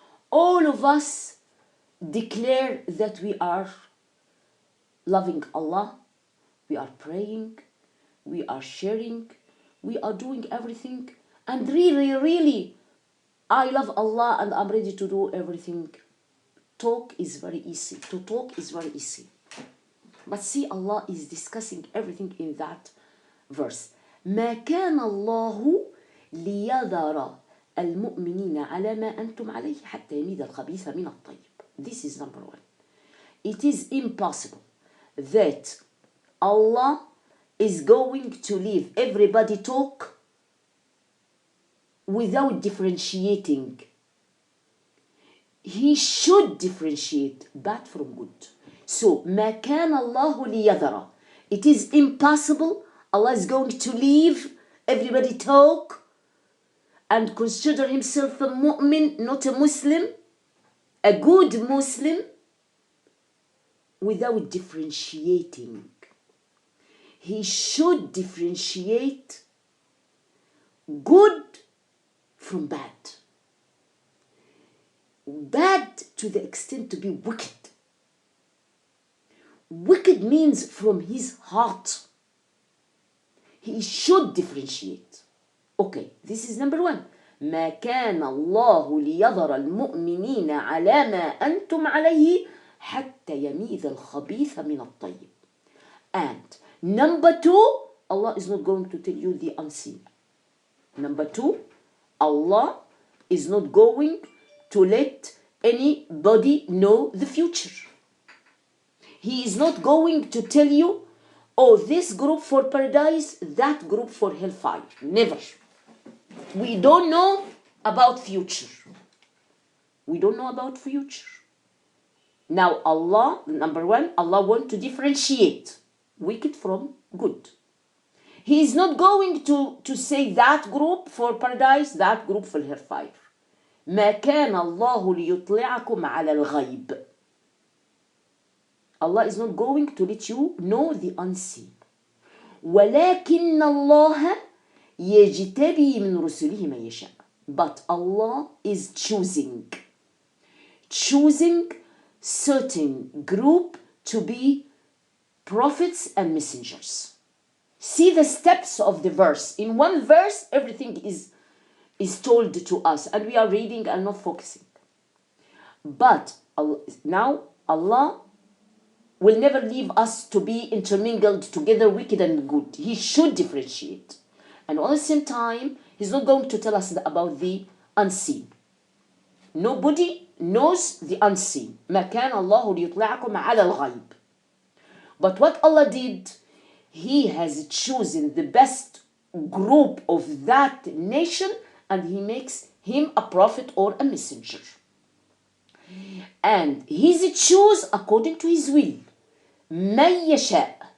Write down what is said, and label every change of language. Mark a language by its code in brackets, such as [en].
[en] All of us declare that we are loving Allah, we are praying, we are sharing, we are doing everything, and really, I love Allah and I'm ready to do everything. Talk is very easy. To talk is very easy. But see, Allah is discussing everything in that verse. [ar] ما كان الله ليذر المؤمنين على ما أنتم عليه حتى يميز الخبيث من الطيب. [en] This is number 1. It is impossible that Allah is going to leave everybody talk without differentiating. He should differentiate bad from good. So, [ar] ما كان الله ليذر. [en] It is impossible. Allah is going to leave everybody talk and consider himself a mu'min, not a Muslim, a good Muslim, without differentiating. He should differentiate good from bad. Bad to the extent to be wicked. Wicked means from his heart. He should differentiate. Okay, this is number one. [ar] ما كان الله ليذر المؤمنين على ما أنتم عليه حتى يميز الخبيث من الطيب. [en] And number two, Allah is not going to tell you the unseen. Number two, Allah is not going to let anybody know the future. He is not going to tell you, oh, this group for paradise, that group for hellfire. Never. We don't know about future. We don't know about future. Now Allah, number one, Allah wants to differentiate wicked from good. He is not going to say that group for paradise, that group for hellfire. [ar] ما كان الله ليطلعكم على الغيب. [en] Allah is not going to let you know the unseen. [ar] ولكن الله يجتبي من رسله من يشاء. [en] But Allah is choosing certain group to be prophets and messengers. See the steps of the verse. In one verse, everything is told to us, and we are reading and not focusing. But now Allah will never leave us to be intermingled together, wicked and good. He should differentiate. And at the same time, He's not going to tell us about the unseen. Nobody knows the unseen. [ar] ما كان الله ليطلعكم على الغيب. [en] But what Allah did, He has chosen the best group of that nation, and He makes him a prophet or a messenger. And He's choose according to His will. [ar] من يشاء.